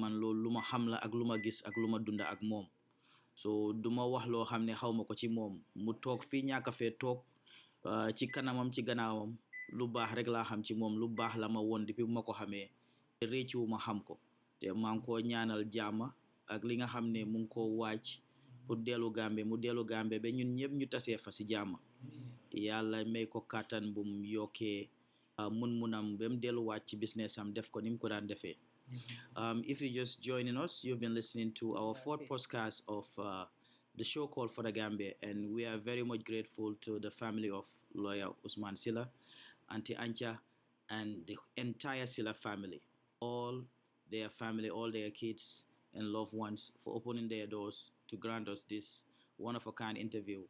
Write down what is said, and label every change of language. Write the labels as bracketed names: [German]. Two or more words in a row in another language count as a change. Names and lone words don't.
[Wolof] man loolu lu ma xam la ak lu ma gis ak lu ma dunda ak moom so duma wax loo xam ne xaw ma ko ci moom mu toog fii ñàkk fee toog ci kanamam ci gannaawam lu baax rek laa xam ci moom lu baax la ma woon depuis bu ma ko xamee réccu ma xam ko te maa ngi koo ñaanal jàmm ak li nga xam ne mu ngi koo waaj pour dellu Gambie mu dellu Gambie ba ñun ñëpp ñu tasee fa si jàmm yàlla may ko kàttan bu mu yokkee mun-munam ba mu delluwaat ci business am def ko ni mu ko daan defee. [English] If you're just joining us, you've been listening to our fourth podcast of the show called For the Gambia, and we are very much grateful to the family of lawyer Ousman Sillah, Auntie Ancha, and the entire Sillah family, all their family, all their kids and loved ones for opening their doors to grant us this one-of-a-kind interview.